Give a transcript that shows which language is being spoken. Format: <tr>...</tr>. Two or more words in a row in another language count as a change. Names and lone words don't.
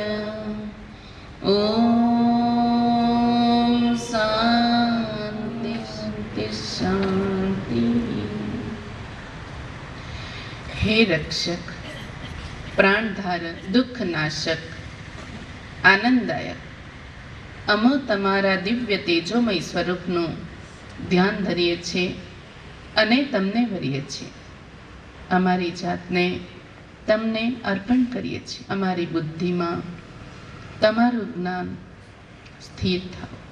<sa>ॐ शान्ति शान्ति। हे रक्षक, प्राणधारक, दुःखनाशक, आनंददायक,</sa> <gu>અમો તમારા દિવ્ય તેજોમય સ્વરૂપનું ધ્યાન ધરીએ છીએ અને તમને વરીએ છીએ. અમારી જાતને તમને અર્પણ કરીએ છીએ. અમારી બુદ્ધિમાં તમારું જ્ઞાન સ્થિર થાવ.</gu>